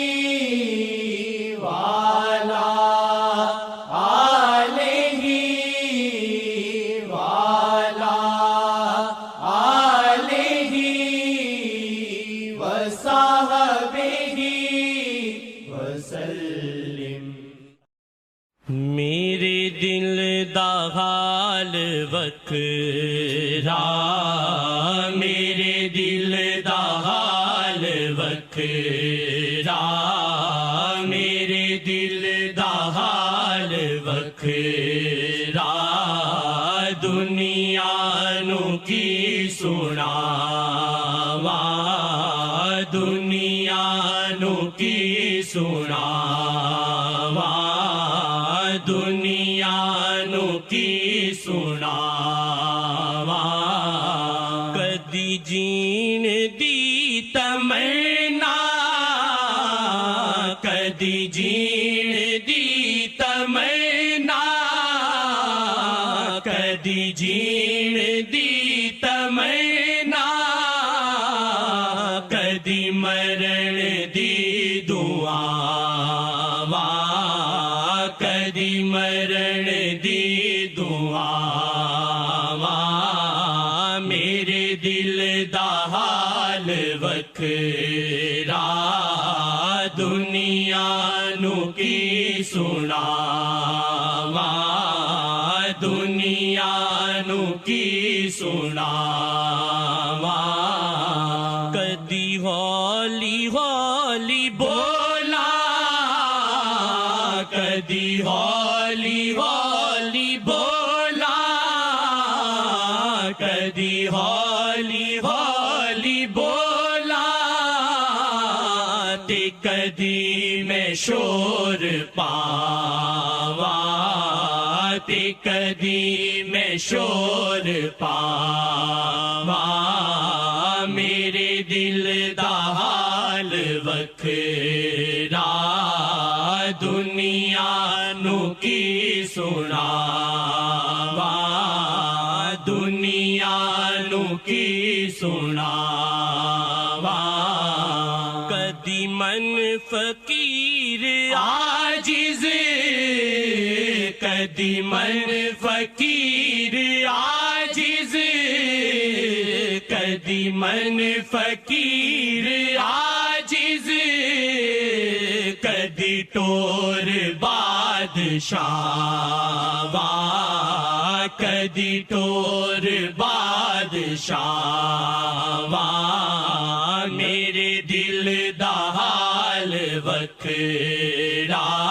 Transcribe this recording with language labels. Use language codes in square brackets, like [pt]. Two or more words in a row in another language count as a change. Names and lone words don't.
[ar] وعلی آلہ وعلی آلہ وصحبہ وسلم۔ [pa] میرے دل دا حال وکھرا، میرے دل دا حال وکھرا، میرے دل دا حال وکھرا، دنیا نو کی سناواں، دنیا نو کی سناواں، دنیا نو کی سناواں، کدی جین دی تمنا، کدی جین دی تمنا، کدی جین دی تمنا، کدی مرن دی دعاواں، کدی مرن دی دعاواں، میرے دل دا حال وکھرا، دنیا نو کی سناواں، دنیا نو کی سناواں، کدی ہولی ہولی بولا، کدی ہولی ہولی بولا، کدی ہولی ہولی بولا، تے کدی میں شور پاواں، تے کدی میں شور پاواں، میرے دل دا حال وکھرا، دنیا نو کی سناواں، دنیا نو کی سناواں، کدی من فقیر عاجز، کدی من فقیر عاجز، کدی من فقیر عاجز، کدی ٹور بادشاہ، کدی ٹور بادشاہ، میرے دل دا حال وکھرا،